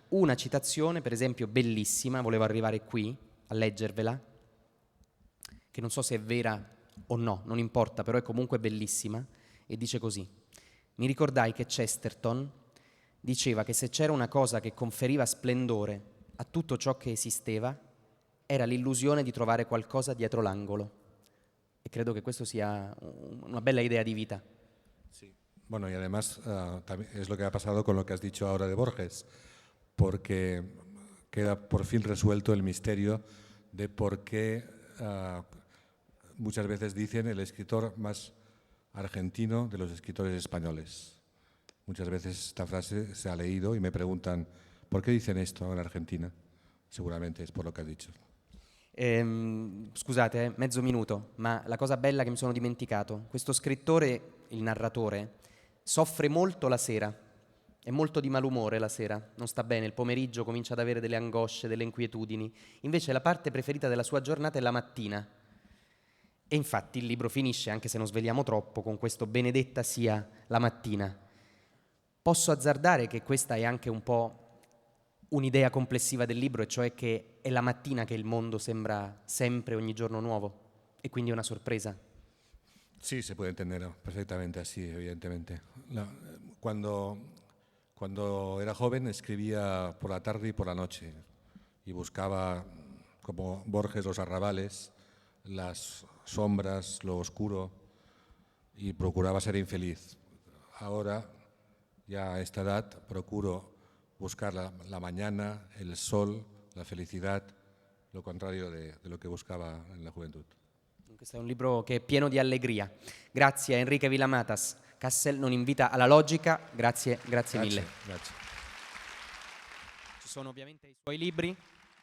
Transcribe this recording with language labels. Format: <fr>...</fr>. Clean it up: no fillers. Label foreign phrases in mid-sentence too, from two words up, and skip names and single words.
<it>Una citazione, per esempio, bellissima, volevo arrivare qui a leggervela, che non so se è vera o no, non importa, però è comunque bellissima, e dice così: mi ricordai che Chesterton diceva che se c'era una cosa che conferiva splendore a tutto ciò che esisteva, era l'illusione di trovare qualcosa dietro l'angolo. E credo che questo sia una bella idea di vita.</it> <es>Sí. Bueno, y además también es lo que ha pasado con lo que has dicho ahora de Borges, porque queda por fin resuelto el misterio de por qué muchas veces dicen el escritor más argentino de los escritores españoles. Muchas veces esta frase se ha leído y me preguntan, ¿Por qué dicen esto en Argentina? Seguramente es por lo que has dicho.</es> <it>Scusate, mezzo minuto, ma la cosa bella che mi sono dimenticato, questo scrittore, il narratore, soffre molto la sera, è molto di malumore la sera, non sta bene, il pomeriggio comincia ad avere delle angosce, delle inquietudini, invece la parte preferita della sua giornata è la mattina. E infatti il libro finisce, anche se non svegliamo troppo, con questo benedetta sia la mattina. Posso azzardare che questa è anche un po' un'idea complessiva del libro, e cioè che è la mattina che il mondo sembra sempre ogni giorno nuovo e quindi è una sorpresa.</it> <es>Sí, se puede entender perfectamente así, evidentemente. Cuando era joven escribía por la tarde y por la noche y buscaba, como Borges, los arrabales, las sombras, lo oscuro, y procuraba ser infeliz. Ahora, ya a esta edad, procuro buscar la mañana, el sol, la felicidad, lo contrario de lo que buscaba en la juventud.</es> <it>Questo è un libro che è pieno di allegria. Grazie a Enrique Vilamatas. Cassel non invita alla logica. Grazie mille. Grazie. Ci sono ovviamente i suoi libri.</it>